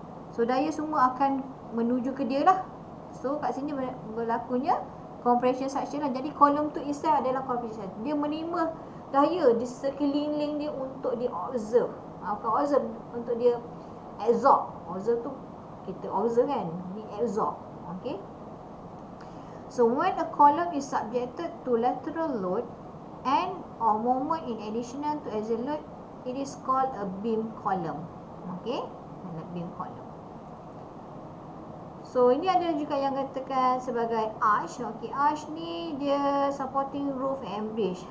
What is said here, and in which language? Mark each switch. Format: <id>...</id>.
<ms>So daya semua akan menuju ke dia lah. So kat sini berlakunya compression structure lah. Jadi kolom tu itself adalah compression. Dia menerima daya di sekeliling dia untuk dia observe. Bukan observe, untuk dia absorb. Observe tu kita observe kan, dia absorb. Okay.</ms> <en>So when a column is subjected to lateral load and or moment in additional to axial load, it is called a beam column. Okay, a beam column.</en> <ms>So ini ada juga yang katakan sebagai arch. Okay, arch ni dia</ms> <en>supporting roof and bridge.</en>